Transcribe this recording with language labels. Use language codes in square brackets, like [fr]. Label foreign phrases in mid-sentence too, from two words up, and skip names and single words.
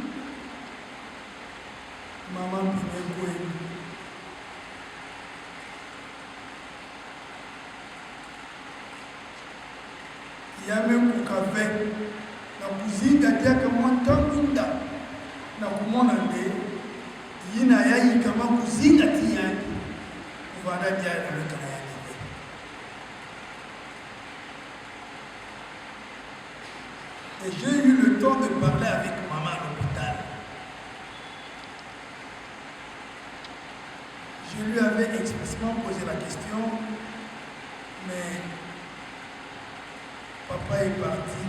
[kg] mama mpinekweni yame kukave na kuzinga tiaka mwantangunda na kumona nde yina yayi kama kuzinga tiyani kuvanda dia na lekana ya nebe. [fr] Et j'ai eu le temps de parler avec maman à l'hôpital. Je lui avais expressément posé la question, mais papa est parti.